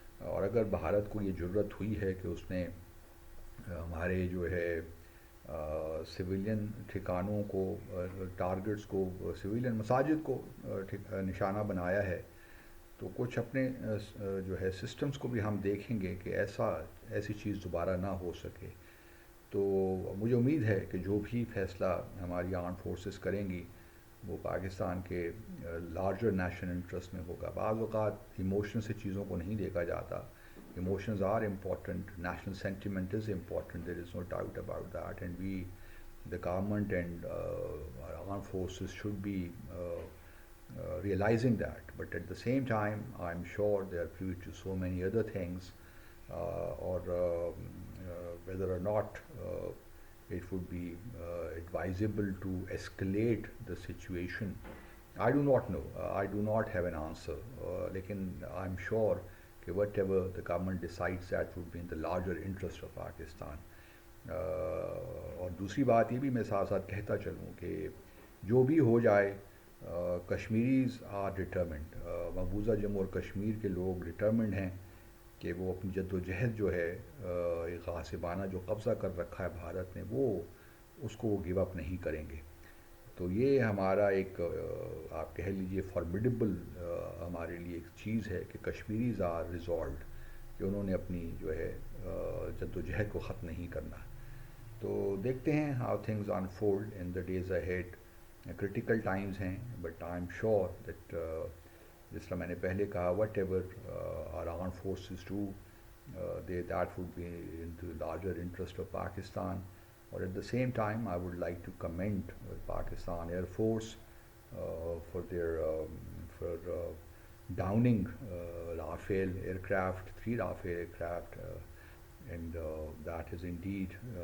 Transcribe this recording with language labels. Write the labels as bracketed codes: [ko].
[ur] اور اگر بھارت کو یہ ضرورت ہوئی ہے کہ اس نے ہمارے جو ہے سویلین ٹھکانوں کو، ٹارگٹس کو، سویلین مساجد کو نشانہ بنایا ہے، تو کچھ اپنے جو ہے سسٹمز کو بھی ہم دیکھیں گے کہ ایسی چیز دوبارہ نہ ہو سکے. تو مجھے امید ہے کہ جو بھی فیصلہ ہماری آرم فورسز کریں گی وہ پاکستان کے لارجر نیشنل انٹرسٹ میں ہوگا. بعض اوقات ایموشن سے چیزوں کو نہیں دیکھا جاتا. [en] Emotions are important, national sentiment is important, there is no doubt about that, and the government and our armed forces should be realizing that. But at the same time, I'm sure they are privy to so many other things, or whether or not it would be advisable to escalate the situation. I do not know. I do not have an answer. Lekin I'm sure کہ whatever the government decides that would be in the larger interest of Pakistan. [ur] اور دوسری بات یہ بھی میں ساتھ ساتھ کہتا چلوں کہ جو بھی ہو جائے [en] Kashmiris are determined, [ur] مقبوضہ جموں اور کشمیر کے لوگ ڈٹرمنڈ ہیں کہ وہ اپنی جد و جہد جو ہے ایک غاصبانہ جو قبضہ کر رکھا ہے بھارت نے، وہ اس کو وہ گیو اپ نہیں کریں گے. تو یہ ہمارا ایک آپ کہہ لیجئے فارمیڈیبل ہمارے لیے ایک چیز ہے کہ [en] Kashmiris are resolved [ur] کہ انہوں نے اپنی جو ہے جد و جہد کو ختم نہیں کرنا. تو دیکھتے ہیں [en] How things unfold in the days ahead. Critical times ہیں، but I am sure that [ur] جس طرح میں نے پہلے کہا [en] Whatever our armed forces do that would be in the larger interest of Pakistan. Or at the same time, I would like to commend Pakistan Air Force for their for downing Rafale aircraft, 3 Rafale aircraft, and that is indeed